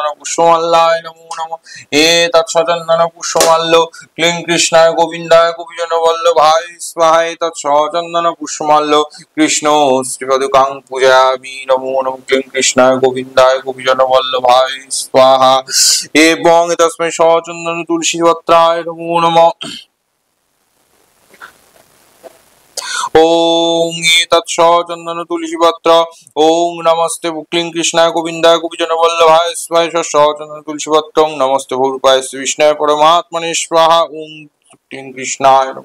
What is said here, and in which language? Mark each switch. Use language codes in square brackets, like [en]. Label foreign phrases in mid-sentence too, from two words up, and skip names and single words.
[sa] পুষ্পমাল্যায় নমো নমঃ এতৎ চন্দন পুষ্পমাল্য ক্লীং কৃষ্ণায় গোবিন্দায় গোপীজন বল্লভায় স্বাহা এতৎ চন্দন পুষ্পমাল্য কৃষ্ণ শ্রীপদুকাং পূজয়ামি নমো নমঃ ক্লীং কৃষ্ণায় গোবিন্দায় গোপীজন বল্লভায় স্বাহা এবং তস্मै চন্দন তুলসী পত্রায় নমো নমঃ ओम एतत् चन्दन तुलसी पत्र ओम नमस्ते क्लीं कृष्णाय गोविन्दाय गोपीजन वल्लभाय स्वाहा चन्दन तुलसी पत्र नमस्ते भूरूपाय श्री विष्णुवे परमात्मने स्वाहा ओम क्लीं कृष्णाय